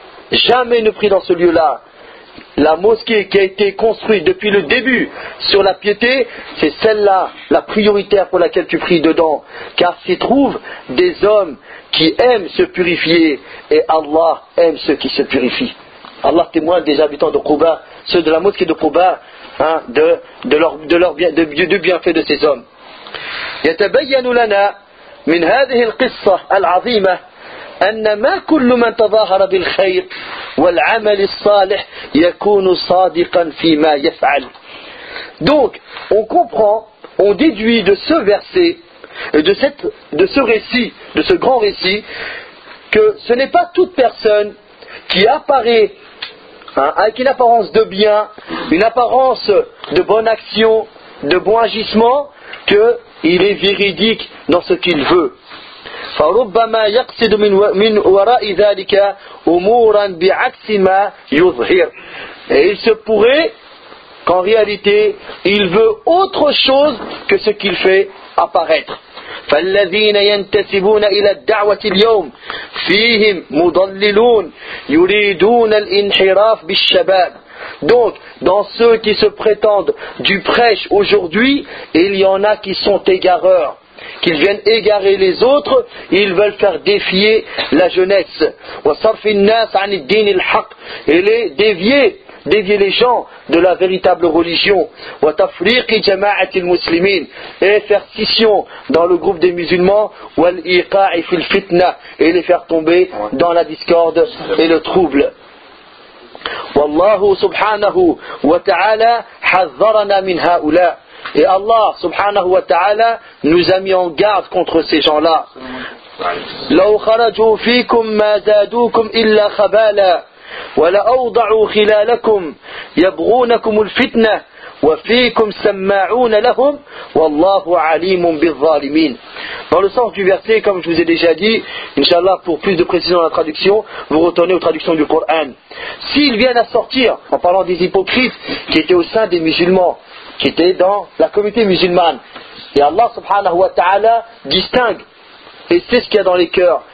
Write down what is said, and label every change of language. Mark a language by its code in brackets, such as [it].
[fr] Jamais ne prie dans ce lieu-là. La mosquée qui a été construite depuis le début sur la piété, c'est celle-là, la prioritaire pour laquelle tu pries dedans. Car s'y trouvent des hommes qui aiment se purifier, et Allah aime ceux qui se purifient. Allah témoigne des habitants de Quba, ceux de la mosquée de Quba, hein, de leur bienfait de ces hommes. [ar] يتبين لنا من هذه القصة العظيمة أن ما كل من تظاهر بالخير والعمل الصالح يكون صادقا فيما يفعل. [fr] Donc, on comprend, on déduit de ce verset, de ce récit, de ce grand récit, que ce n'est pas toute personne qui apparaît avec une apparence de bien, une apparence de bonne action, de bon agissement, qu'il est véridique dans ce qu'il veut. [ar] فَرُبَّمَا يَقْصِدُ مِنْ وَرَاءِ ذَلِكَ أُمُورًا بِعَكْسِ مَا يُظْهِرُ [fr] Et il se pourrait qu'en réalité, il veut autre chose que ce qu'il fait apparaître. [ar] فَالَّذِينَ يَنْتَسِبُونَ إِلَى الدَّعْوَةِ الْيَوْمِ فِيهِمْ مُضَلِّلُونَ يُرِيدُونَ الْإِنْحِرَافِ بِالشَّبَابِ [fr] Donc, dans ceux qui se prétendent du prêche aujourd'hui, il y en a qui sont égareurs. Qu'ils viennent égarer les autres, ils veulent faire défier la jeunesse. [ar] وَصَرْفِ النَّاسَ عَنِ الدِّينِ الْحَقِّ [fr] Et les dévier. Dévier les gens de la véritable religion et faire scission dans le groupe des musulmans et les faire tomber dans la discorde et le trouble. [ar] Wallahu subhanahu wa ta'ala hadharana min ha'ula [fr] Et Allah subhanahu wa ta'ala nous a mis en garde contre ces gens-là. [ar] لو خرجوا فيكم ما زادوكم إلا خبالا ولا أوضعوا خلالكم يبغونكم الفتنة وفيكم سماعون لهم والله عليم بالظالمين. [fr] Dans le sens du verset, comme je vous ai déjà dit, inshallah, pour plus de précision dans la traduction, vous retournez aux traductions du Coran. S'ils viennent à sortir, en parlant des hypocrites qui étaient au sein des musulmans, qui étaient dans la communauté musulmane, et Allah subhanahu wa ta'ala distingue et c'est ce qu'il y a dans les cœurs.